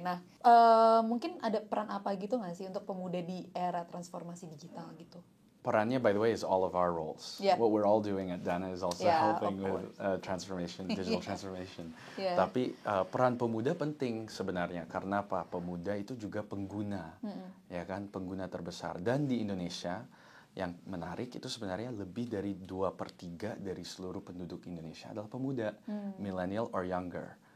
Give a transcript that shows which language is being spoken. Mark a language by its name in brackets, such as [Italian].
[Indonesian] Nah, mungkin ada peran apa gitu nggak sih untuk pemuda di era transformasi digital gitu? Perannya, [English] by the way, is all of our roles. Yeah. What we're all doing at Dana is also helping with transformation, digital transformation. [Indonesian] Tapi peran pemuda penting sebenarnya, karena apa? Pemuda itu juga pengguna, ya kan, pengguna terbesar. Dan di Indonesia, yang menarik itu sebenarnya lebih dari 2/3 dari seluruh penduduk Indonesia adalah pemuda, [English] millennial or younger.